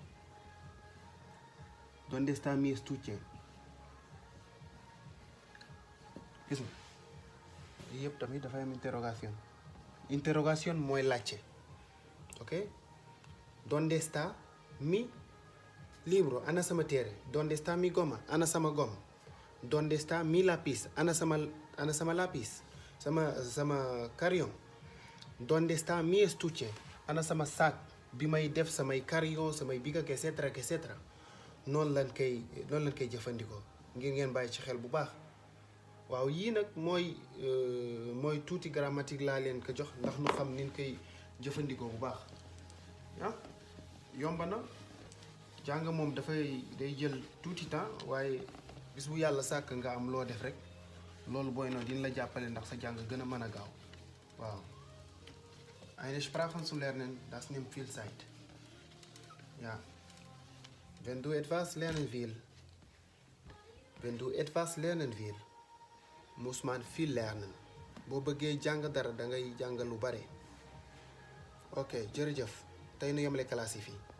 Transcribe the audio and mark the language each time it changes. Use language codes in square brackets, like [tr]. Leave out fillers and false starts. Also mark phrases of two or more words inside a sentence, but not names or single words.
[es] Donde está mi estuche? [wo] gis nga yëpp tamit dafay am interrogation. Interrogation mooy laajte, ok? [es] Donde está mi libro? [wo] Ana sama téere. [es] Donde está mi goma? [wo] Ana sama gom. [es] Donde está mi lápiz? [wo] Ana sama lápiz? Sama crayon. [es] Donde está mi estuche? [wo] Ana sama sac bi may def samay crayon, samay bic [la] et cetera et cetera. [wo] noonu lañ koy jëfandikoo ngir ngeen bàyyi ci xel bu baax. waaw yii nag mooy tuuti grammatique laa leen ko jox ndax nu xam ni ñu koy jëfandikoo bu baax ah yomba na jàng moom day jël tuuti temps waaye bis bu yàlla sàkk nga am loo def rek loolu booy noonu dina la jàppale ndax sa jàng gën a mën a gaaw waaw. [de] Eine Sprache zu lernen, das nimmt viel Zeit. Ja. Wenn du etwas lernen will, muss man viel lernen. [wo] boo bëggee jàng dara da ngay jàng lu bare. ok jërëjëf tey nu yemale classe yi fii.